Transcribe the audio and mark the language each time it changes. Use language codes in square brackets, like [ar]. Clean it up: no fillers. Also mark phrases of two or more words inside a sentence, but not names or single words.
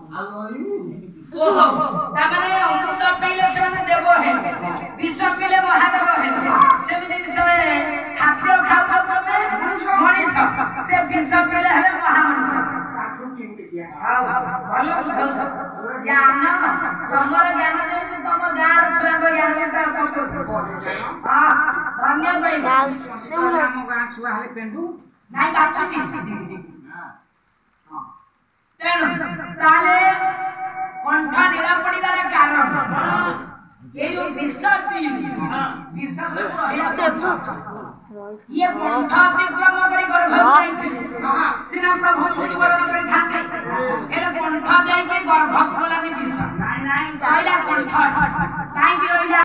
[or] ତାପରେ ଅମୃତ ପିଇଲେ ସେମାନେ ଦେବ ହେଲେ ବିଷ ପିଇଲେ ମହାଦେବ ହେଲେ ସେମିତି ବିଷୟରେ ଖାଦ୍ୟ ଖାଉ ଖାଉ ତମେ ମଣିଷ ସେ ବିଷ ପିଇଲେ ହେଲେ ମହାମଣିଷ ଭଲ ବୁଝଉଛ ଜ୍ଞାନ ତମର ଜ୍ଞାନ ଯେମିତି ତମ ଗାଁର ଛୁଆଙ୍କ ଜ୍ଞାନ ଧନ୍ୟ ପାଇବ ଆମ ଗାଁ ଛୁଆ ହେଲେ ପେଣ୍ଡୁ ନାଇଁ ବାଛୁନି ତେଣୁ ତାହେଲେ କଣ୍ଠ ନୀଳ ପଡିବାର କାରଣ ଏଇ ଯେ ବିଷ ପିଇଲି বিষ ସବୁ ରହିଲା ଇଏ କଣ୍ଠ ଅତିକ୍ରମ କରି ଗର୍ଭ ଯାଇଥିଲେ ସିନା ପ୍ରଭୁ ମୃତ୍ୟୁବରଣ କରିଥାନ୍ତେ ହେଲେ କଣ୍ଠ ଯାଇକି ଗର୍ଭ ଗଲାନି ବିଷ ରହିଲା କଣ୍ଠ କାହିଁକି ରହିଲା